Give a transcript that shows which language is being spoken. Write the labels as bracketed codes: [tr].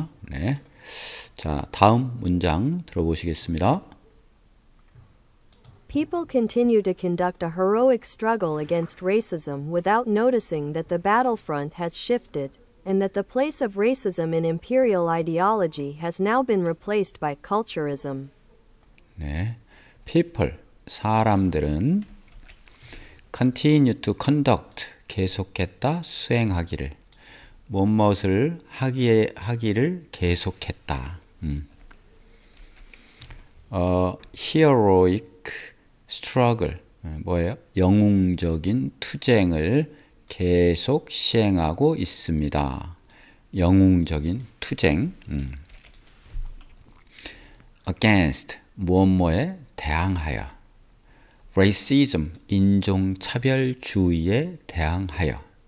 [ko] 네. 자, 다음 문장 들어보시겠습니다. [en] People continue to conduct a heroic struggle against racism without noticing that the battlefront has shifted, and that the place of racism in imperial ideology has now been replaced by culturism. [ko] 네. [en] People, [ko] 사람들은 [en] continue to conduct, [ko] 계속했다, 수행하기를, 무엇을 하기를 계속했다. [en] heroic struggle, [ko] 뭐예요? 영웅적인 투쟁을 계속 시행하고 있습니다. 영웅적인 투쟁. [en] against, [ko] 무엇뭐에 대항하여. racism, 인종차별주의에 대항하여.